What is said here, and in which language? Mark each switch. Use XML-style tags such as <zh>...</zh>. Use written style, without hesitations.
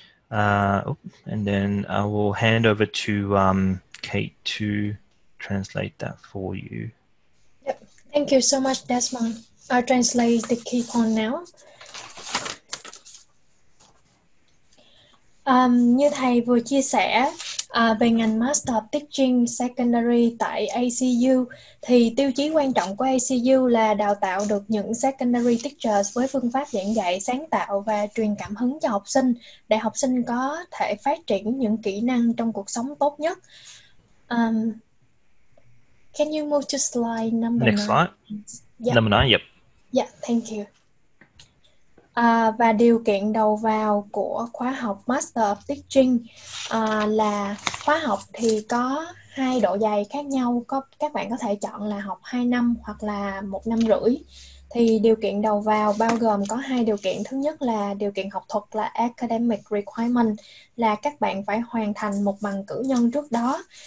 <en>And then I will hand over to Kate to translate that for you. Yep. Thank you so much, Desmond. I'll translate the key point now.</en> <vi>Như thầy vừa chia sẻ về ngành Master of Teaching Secondary tại ACU, thì tiêu chí quan trọng của ACU là đào tạo được những secondary teachers với phương pháp giảng dạy sáng tạo và truyền cảm hứng cho học sinh, để học sinh có thể phát triển những kỹ năng trong cuộc sống tốt nhất.</vi> <en>Can you move to slide number 9? Next slide. Yep. Number 9, yep. Yeah, thank you.</en> <vi>Và điều kiện đầu vào của khóa học Master of Teaching là khóa học thì có 2 độ dày khác nhau. Các bạn có thể chọn là học 2 năm hoặc là 1 năm rưỡi. Thì điều kiện đầu vào bao gồm có 2 điều kiện. Thứ nhất là điều kiện học thuật là academic requirement, là các bạn phải hoàn thành một bằng cử nhân trước đó.</vi>